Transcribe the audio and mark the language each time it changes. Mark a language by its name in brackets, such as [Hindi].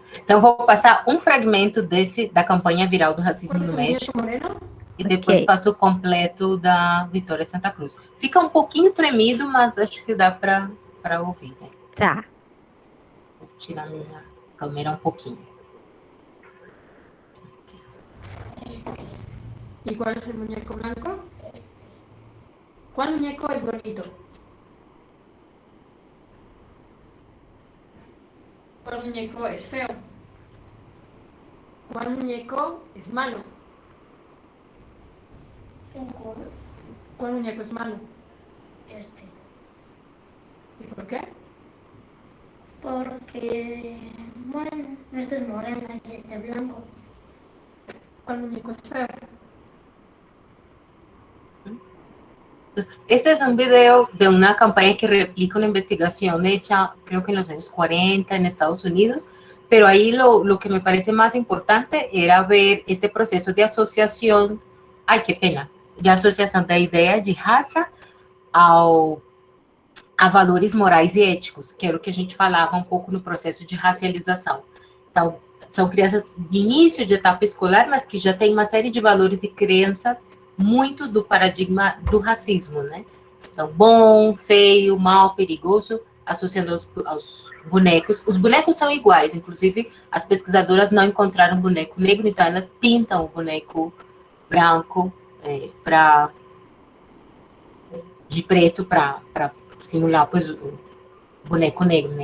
[Portuguese] Então, vou passar um fragmento da campanha viral do racismo no México e depois Ok, passo o completo da Vitória Santa Cruz. Fica um pouquinho tremido, mas acho que dá para ouvir. Né? tá. Vou tirar minha câmera um pouquinho. [Spanish] ¿Y cuál es el muñeco blanco? ¿Cuál muñeco es bonito? ¿Cuál muñeco es feo? ¿Cuál muñeco es malo? ¿Cuál muñeco es malo? Este. ¿Y por qué? Porque, bueno, este es moreno y este es blanco. ¿Cuál muñeco es feo? Este es un video de una campaña que replica una investigación hecha, creo que en los años 40 en Estados Unidos, pero ahí lo que me parece más importante era ver este proceso de asociación, [Portuguese] ai, que pena, de associação da ideia de raça a valores morais e éticos, que era o que a gente falava um pouco no processo de racialização. Então, são crianças de início de etapa escolar, mas que já têm uma série de valores e crenças muito do paradigma do racismo, né? Então, bom, feio, mal, perigoso, associando aos bonecos. Os bonecos são iguais, inclusive as pesquisadoras não encontraram boneco negro, então elas pintam o boneco branco de preto para simular pois, o boneco negro, né?